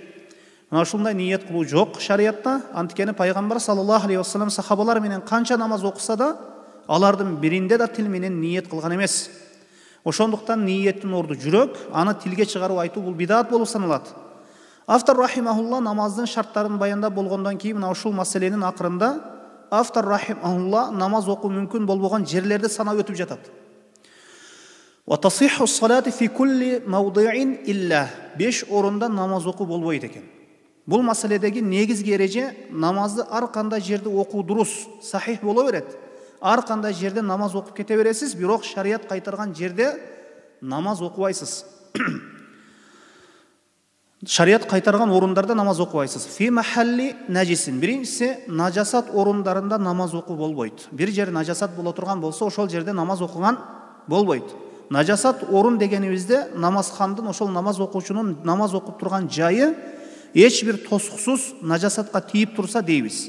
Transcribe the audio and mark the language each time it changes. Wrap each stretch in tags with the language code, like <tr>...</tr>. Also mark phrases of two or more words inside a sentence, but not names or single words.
<ky>Мына ушундай ниет кылуу жок шариятта. Анткени пайгамбар</ky> <ar>صلى الله عليه وسلم</ar> <ky>сахабалар менен канча намаз окуса да, алардын биринде да тил менен ниет кылган эмес. Ошондуктан ниеттин орду жүрөк, аны тилге чыгарып айтуу бул бидат болуп саналат. Автор рахимахулла намаздын шарттарын баяндап болгондон кийин мына ушул маселенин акырында автор рахимахулла намаз окуу мүмкүн болбогон жерлерди санап өтүп жатат.</ky> <ar>وتصح الصلاة في كل موضع إلا.</ar> <ky>5 орунда намаз окуу болбойт экен. Бул маселедеги негизги эреже намазды ар кандай жерде окуу дурус, сахих боло берет. Ар кандай жерде намаз окуп кете бересиз, бирок шарият кайтарган жерде намаз окубайсыз. Шарият кайтарган орундарда намаз окубайсыз.</ky> <ar>في محل نجس.</ar> <ky>Биринчиси, нажасат орундарында намаз окуу болбойт. Бир жер нажасат боло турган болсо, ошол жерде намаз окуган болбойт. Нажасат орун дегенибизде намазхандын, ошол намаз окуучунун намаз окуп турган жайы эч бир тосуксуз нажасатка тийип турса дейбиз.</ky>